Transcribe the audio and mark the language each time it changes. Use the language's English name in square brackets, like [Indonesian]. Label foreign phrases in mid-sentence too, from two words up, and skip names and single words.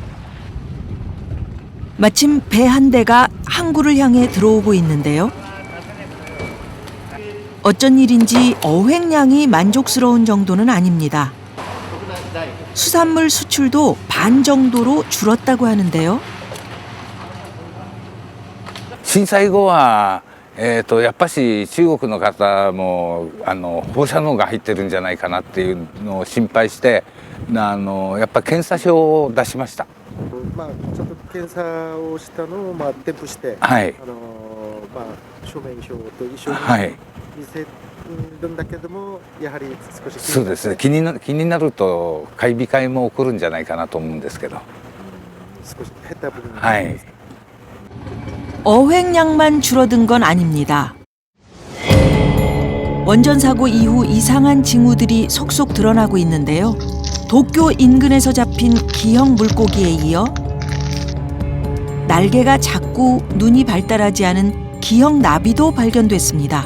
[Korean] 마침 배 한 대가 항구를 향해 들어오고 있는데요. 어쩐 일인지 어획량이 만족스러운 정도는 아닙니다. 수산물 수출도 반 정도로 줄었다고 하는데요. [Japanese] 震災後は、やっぱし中国の方も放射能が入ってるんじゃないかなっていうのを心配してやっぱ検査証を出しました。まあ、ちょっと検査をしたのを、添付して、はい、書面表と一緒に見せるんだけども、やはり少しそうですね、気になると買い控えも起こるんじゃないかなと思うんですけど、少し減った部分はい。 [Korean] 어획량만 줄어든 건 아닙니다. 원전 사고 이후 이상한 징후들이 속속 드러나고 있는데요. 도쿄 인근에서 잡힌 기형 물고기에 이어 날개가 작고 눈이 발달하지 않은 기형 나비도 발견됐습니다.